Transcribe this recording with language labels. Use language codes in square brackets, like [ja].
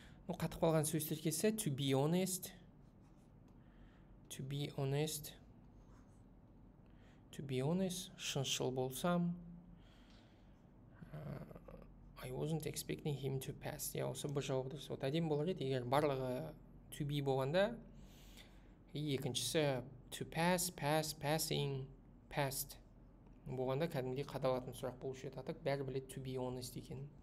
[kk] Қатып қалған сөз тіркесі [en] to be honest. To be honest. To be honest, [kk] шыншыл болсам. [en] I wasn't expecting him to pass. [kk] Я осы бір жауап дұрыс. Вот әдем болар еді, егер барлығы to be болғанда, екіншісі to pass, passing, passed болғанда кәдімгідей қадалатын сұрақ болушы еді. Атақ бәрі біледі [en] to be honest [kk] екен.